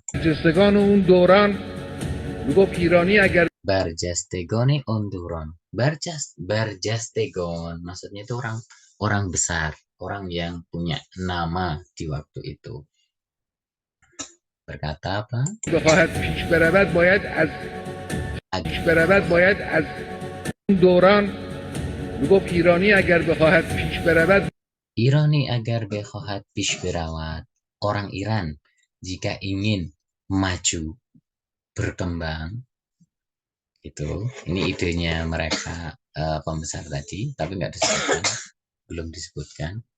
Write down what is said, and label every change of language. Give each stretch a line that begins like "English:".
Persian: برجستگان اون دوران میگفت ایرانی اگر Barjastegone onduron.
Indonesian: Barjastegon, maksudnya itu orang besar, orang yang punya nama di waktu itu. Berkata apa?
Persian: بخواهد پیش برود باید از اون دوران میگفت ایرانی اگر بخواهد پیش برود Ironi agar bekhohat pish berawat.
Indonesian: Orang Iran jika ingin maju, berkembang, itu ini idenya mereka pembesar tadi, tapi nggak disebutkan, belum disebutkan.